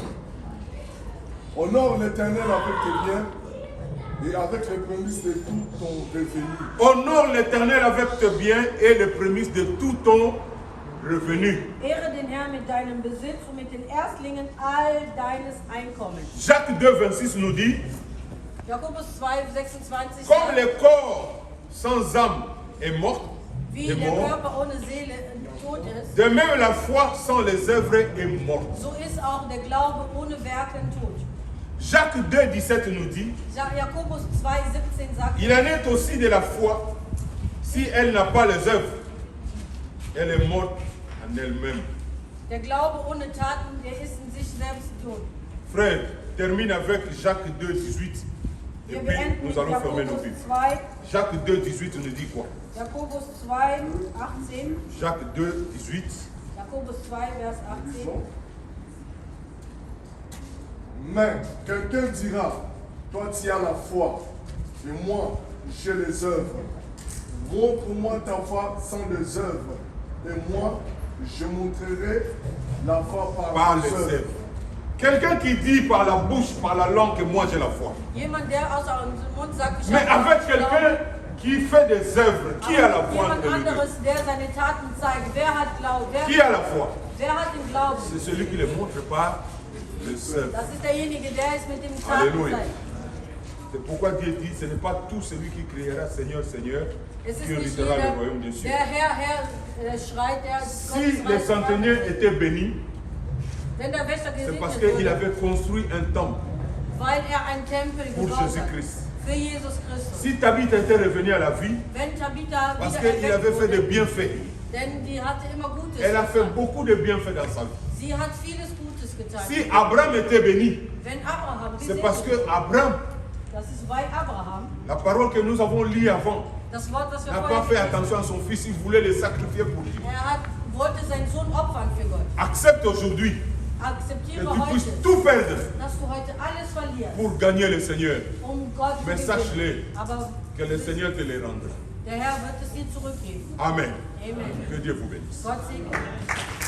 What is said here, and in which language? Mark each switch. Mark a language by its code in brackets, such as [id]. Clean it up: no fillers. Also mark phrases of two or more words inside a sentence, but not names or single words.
[fr] Honore l'Éternel avec tes biens et avec les prémices de tout ton revenu. Honore l'Éternel avec tes biens et les prémices de tout ton revenu. [de] Ehre den Herrn mit deinem Besitz und mit den Erstlingen all deines Einkommens. [fr] Jacques 2, 26 nous dit, [de] Jakobus 2, 26 [fr] comme [de] sagt, [fr] le corps sans âme est mort, [de] wie [fr] est [de] der [fr] mort, [de] Körper ohne Seele tot ist, [fr] de même la foi sans les œuvres est morte. [de] so ist auch der Glaube ohne Werken tot. [fr] Jacques 2, 17 nous dit, [de] Jakobus 2, 17 sagt, [fr] il en est aussi de la foi, si elle n'a pas les œuvres, elle est morte en elle-même. [de] der Glaube ohne Taten, der ist in sich selbst tot. [fr] Frère, termine avec Jacques 2, 18. Et [de] Wir [fr] puis [de] beenden mit [fr] nous allons fermer nos [de] Jakobus [fr] Bibles. [de] 2, [fr] Jacques 2, 18 nous dit quoi? [de] Jakobus 2, 18. [fr] Jacques 2, 18. [de] Jakobus 2, Vers 18. [fr] Mais quelqu'un dira, toi tu as la foi, et moi j'ai les œuvres. Montre-moi ta foi sans les œuvres, et moi je montrerai la foi Par les œuvres. Quelqu'un qui dit par la bouche, par la langue que moi j'ai la foi. [de] Jemand, der aus dem Mund sagt, ich [fr] Mais [de] habe [fr] avec [de] Glauben. [fr] quelqu'un qui fait des œuvres, qui a la foi [de] Jemand [fr] entre les deux? [de] anderes, der seine Taten zeigt. Wer hat Glauben? [fr] Qui a la foi? [de] Wer hat den Glauben? [fr] C'est celui qui les montre par les œuvres. [de] Das ist derjenige, der es mit dem Taten [fr] Alléluia. [de] zeigt. [fr] C'est pourquoi Dieu dit, ce n'est pas tout celui qui criera Seigneur, Seigneur, [de] Es ist [fr] qui [de] nicht [fr] héritera [de] jeder, [fr] le royaume des cieux. [de] der Herr schreit, der [fr] Si les centeniers étaient bénis, [de] Wenn der Wächter [fr] c'est parce [de] gesegnet [fr] qu'il [de] wurde, [fr] avait construit un temple [de] weil einen Tempel [fr] pour [de] gebaut hat. [fr] Jésus-Christ. [de] Für Jesus Christus. [fr] Si Tabitha était revenu à la vie, [de] Wenn Tabitha [fr] parce [de] wieder [fr] qu'il avait [de] erweckt [fr] fait des [de] wurde, [fr] bienfaits, [de] denn die hatte immer Gutes [fr] elle a fait [de] getan. [fr] beaucoup de bienfaits dans sa vie. [de] Sie hat vieles Gutes getan. [fr] Si Abraham était béni, [de] Wenn Abraham [fr] c'est parce [de] gesegnet [fr] que Abraham, [de] das ist bei Abraham, [fr] la parole que nous avons lue avant, [de] das Wort, was wir [fr] n'a [de] vorher [fr] pas fait [de] gelesen [fr] attention à son fils, il voulait le sacrifier pour Dieu. [de] wollte seinen Sohn opfern für Gott. [fr] Accepte aujourd'hui que [de] Akzeptiere [fr] tu puisses [de] heute, [fr] tout perdre [de] dass du heute alles verlierst, [fr] pour gagner le Seigneur. [de] Gott zu [fr] Mais [de] gewinnen. [fr] sache-le, [de] Aber [fr] que le Seigneur te les rendra. [de] der Herr wird es dir zurückgeben. [fr] Amen. [de] Amen. [fr] Que Dieu vous bénisse. [de] Gott segne.